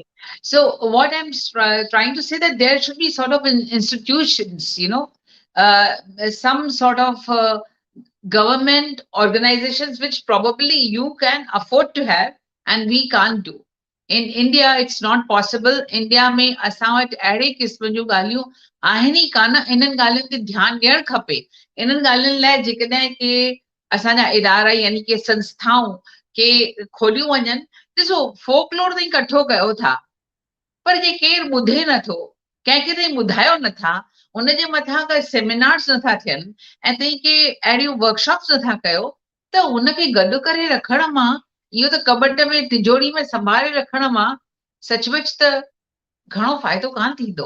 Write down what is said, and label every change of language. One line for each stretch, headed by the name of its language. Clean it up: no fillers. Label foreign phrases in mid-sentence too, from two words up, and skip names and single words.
English: So what I'm trying to say that there should be sort of institutions, some sort of government organizations which probably you can afford to have and we can't do. In India, it's not possible.
Sindhi: India में असां वटि अहिड़े क़िस्म जूं ॻाल्हियूं आहिनि ई कान. इन्हनि ॻाल्हियुनि ते ध्यानु ॾियणु खपे. इन्हनि ॻाल्हियुनि लाइ जेकॾहिं के असांजा इदारा यानी के संस्थाऊं के खोलियूं वञनि. ॾिसो, फोकलोर ताईं इकठो कयो था, पर जे केरु ॿुधे नथो, कंहिंखे ताईं ॿुधायो नथा, उनजे मथां का सेमिनार्स नथा थियनि ऐं तंहिं के अहिड़ियूं वर्कशॉप्स नथा कयो, त उनखे गॾु करे रखण मां, इहो त कबट में तिजोरी में संभाले रखण मां सचमुच त घणो फ़ाइदो कान थींदो.